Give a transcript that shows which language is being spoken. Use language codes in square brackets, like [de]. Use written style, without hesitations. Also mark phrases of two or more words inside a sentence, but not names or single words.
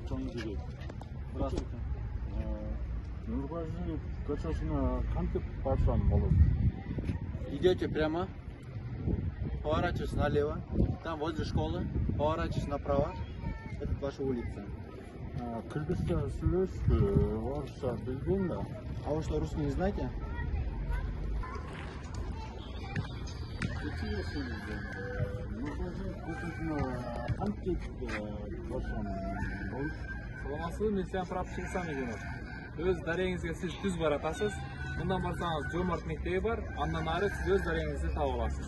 [ru] Юрий. Здравствуйте. [ky] Нургазиев көчөсүнө кантип барсам болот? [ru] Идете прямо, поворачиваетесь налево, там возле школы, поворачиваетесь направо, это ваша улица. [ky] Кыргызча сүйлөш, орусча билбейм да. [ru] А вы что, русский не знаете? [ky] Нургазиев көчөсүнө кантип барсам болот? Саламатсызбы, мен сен сурап чыгсам экен. Өз дарегиңизге сиз түз баратасыз. Мындан барсаңыз Жомарт мектеби бар, андан ары сиз өз дарегиңизди таап аласыз.